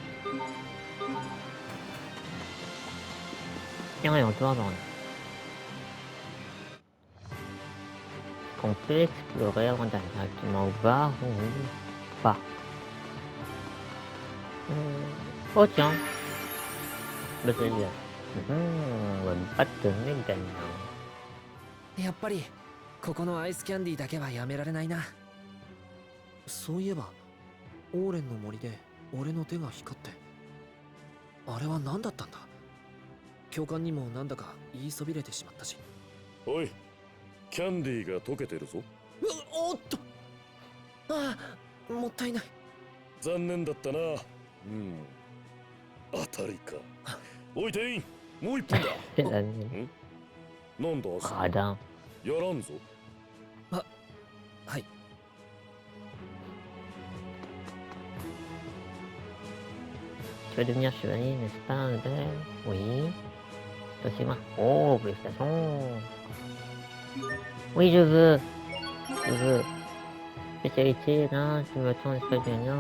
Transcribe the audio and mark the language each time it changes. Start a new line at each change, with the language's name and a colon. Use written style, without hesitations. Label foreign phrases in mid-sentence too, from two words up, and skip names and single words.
French: Et on doit avoir qu'on peut explorer avant d'aller directement au bar ou pas. Oh tiens, bah c'est bien. Pas de mécanique.
Japanese: やっぱりここのアイスキャンディーだけはやめられないな。そういえばオーレンの森で俺の手が光って、あれは何だったんだ。教官にもなんだか言いそびれてしまったし。おい、キャンディーが溶けてるぞ。おっと、ああ、もったいない。残念だったな。当たりか。おい店員、もう一本だ。なんだ朝。やらんぞ。はい。
French: Tu vas devenir chevalier, n'est-ce pas, Albert? Oui. Passez-moi. Oh, félicitations. Oui, je veux. Je veux. Spécialité, là, tu me tends l'espace de lien.